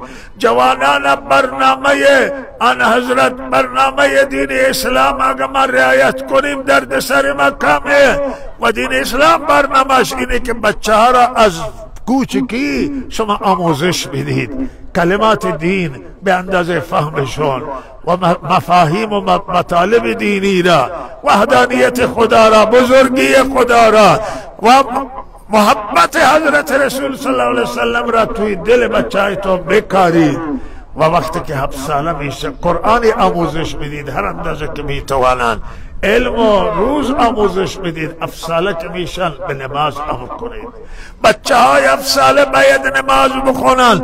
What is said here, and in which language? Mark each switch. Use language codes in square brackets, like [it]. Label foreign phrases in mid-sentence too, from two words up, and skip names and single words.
[fa] جوانان برنامه آن حضرت، برنامه دین اسلام اگر ما رعایت کنیم درد سر ما کمه و دین اسلام برنامهش اینه که بچه ها را از کوچکی شما آموزش بدید، کلمات دین به اندازه فهمشون و مفاهیم و مطالب دینی را، وحدانیت خدا را، بزرگی خدا را و محبت حضرت رسول [ar] صلی اللہ علیہ وسلم [fa] را توی دل بچه تو بکارید و وقتی که 7 ساله میشه قرآن آموزش بدید هر اندازه که میتوانند، علم و روز آموزش بدید. 7 ساله که میشن به نماز امر کنید. بچه های 7 ساله باید نماز بخونن.